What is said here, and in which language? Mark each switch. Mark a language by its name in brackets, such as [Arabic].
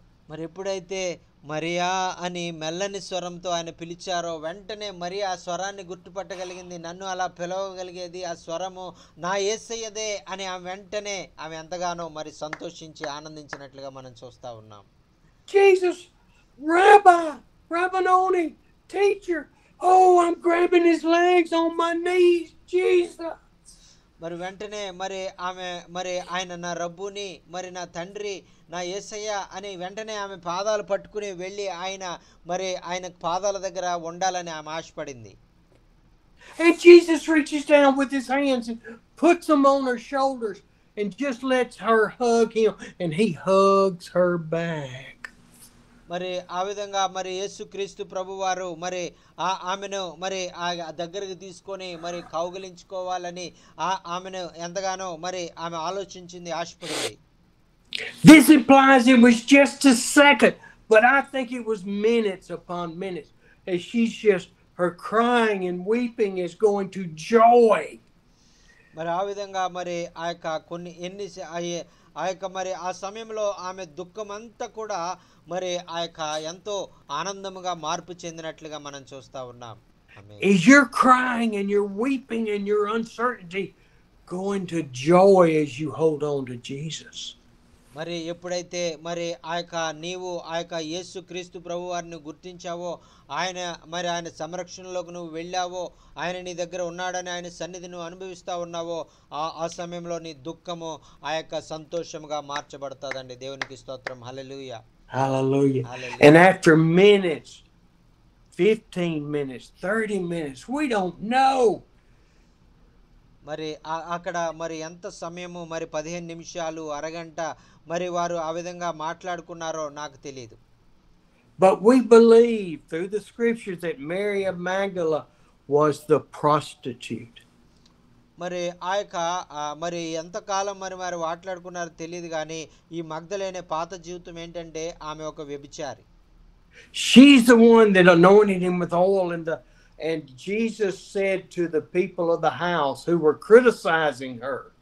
[Telugu] మరి ఎప్పుడైతే మరియా అని మెల్లని స్వరంతో ఆయన పిలిచారో వెంటనే మరియా ఆ స్వరాన్ని గుర్తుపట్టగలిగింది. నన్ను అలా పిలవగలిగేది ఆ స్వరము నా యేసయ్యదే అని ఆమె వెంటనే ఆమె ఎంతగానో మరి సంతోషించి ఆనందించినట్లుగా మనం చూస్తా ఉన్నాం. [English] Jesus, Rabbi, Rabboni, teacher, Oh, I'm grabbing his legs on my knees, Jesus. [Telugu] మరి వెంటనే మరి ఆమె మరి ఆయన నా రబ్బుని, మరి నా తండ్రి, నా యేసయ్య అని వెంటనే ఆమె పాదాలు పట్టుకుని వెళ్ళి ఆయన పాదాల దగ్గర ఉండాలని ఆమె ఆశపడింది. [English] And Jesus reaches down with his hands and puts them on her shoulders and just lets her hug him, and he hugs her back. [Telugu] మరి ఆ విధంగా మరి యేసుక్రీస్తు ప్రభువారు మరి ఆమెను మరి దగ్గరికి తీసుకొని మరి కౌగిలించుకోవాలని ఆమెను ఎంతగానో మరి ఆమె ఆలోచించింది, ఆశపడింది. [English] This implies it was just a second, but I think it was minutes upon minutes, as she's just, her crying and weeping is going to joy. [Telugu] మరి ఆ విధంగా మరి ఆ యొక్క కొన్ని ఆ యొక్క మరి ఆ సమయంలో ఆమె దుఃఖమంతా కూడా మరి ఆ యొక్క ఎంతో ఆనందముగా మార్పు చెందినట్లుగా మనం చూస్తా ఉన్నాం. [English] Is you're crying and you're weeping and your uncertainty going to joy as you hold on to Jesus? [Telugu] మరి ఎప్పుడైతే మరి నీవు ఆ యొక్క యేసుక్రీస్తు ప్రభువారిని గుర్తించావో, ఆయన సంరక్షణలోకి నువ్వు వెళ్ళావో, ఆయన నీ దగ్గర ఉన్నాడని ఆయన సన్నిధి నువ్వు అనుభవిస్తా ఉన్నావో, ఆ సమయంలో నీ దుఃఖము ఆ యొక్క సంతోషముగా మార్చబడతాదండి. దేవునికి స్తోత్రం. హల్లెలూయా. [English] Hallelujah. And after minutes, 15 minutes, 30 minutes, we don't know. [Telugu] మరి అక్కడ మరి ఎంత సమయము, మరి 15 నిమిషాలు, అరగంట మరి వారు ఆ విధంగా మాట్లాడుకున్నారో నాకు తెలియదు. [English] But we believe through the scriptures that Mary of Magdala was the prostitute. [Telugu] మరి ఆ యొక్క మరి ఎంతకాలం మరి వారు మాట్లాడుకున్నారో తెలియదు, కానీ ఈ మగ్దలేనే పాత జీవితం ఏంటంటే ఆమె ఒక వ్యభిచారి. [English] She's the one that anointed him with oil, and Jesus said to the people of the house who were criticizing her.